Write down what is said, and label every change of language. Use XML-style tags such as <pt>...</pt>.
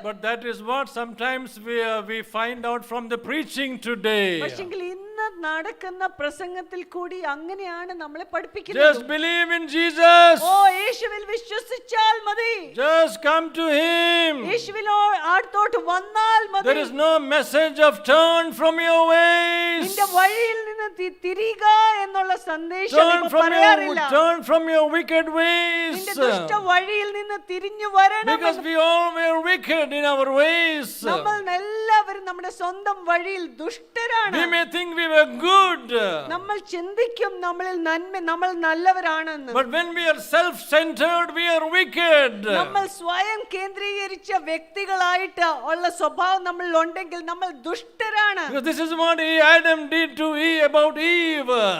<en>But that is what sometimes we find out from the preaching today.</en> <ml>പക്ഷെങ്കിൽ ഇന്ന് നടക്കുന്ന പ്രസംഗത്തിൽ കൂടി അങ്ങനെയാണ് നമ്മളെ</ml> <en>Just</en> <ml>പഠിപ്പിക്കുന്നത്.</ml> <en>believe in Jesus.</en> <ml>ഓ യേശുവിൽ വിശ്വസിച്ചാൽ മതി,</ml> <en>Just come to Him.</en> <ml>യേശുവിനോ അടുത്തോട്ട് വന്നാൽ മതി.</ml> <en>There is no message of turn from your ways.</en> <ml>നിന്റെ വഴിയിൽ നിന്ന് തിരിയുക എന്നുള്ള സന്ദേശം ഇപ്പോ പറയാറില്ല.</ml> <en>Turn from your wicked ways.</en> <ml>നിന്റെ ദുഷ്ട വഴിയിൽ നിന്ന് തിരിഞ്ഞു വരണം.</ml> <en>Because we all were wicked in our ways.</en> <ml>നമ്മൾ എല്ലാവരും നമ്മുടെ സ്വന്തം വഴിയിൽ ദുഷ്ടരാണ്.</ml> <en>We may think we were good.</en> <ml>നമ്മൾ ചിന്തിക്കും നമ്മളിൽ നമ്മൾ നല്ലവരാണെന്ന്.</ml> <en>But when we are self-centered, we are wicked.</en> <ml>നമ്മൾ സ്വയം കേന്ദ്രീകരിച്ച വ്യക്തികളായിട്ട് ഉള്ള സ്വഭാവം നമ്മളിൽ ഉണ്ടെങ്കിൽ നമ്മൾ ദുഷ്ടരാണ്.</ml> <en>Because this is what Adam did to Eve about Eve.</en>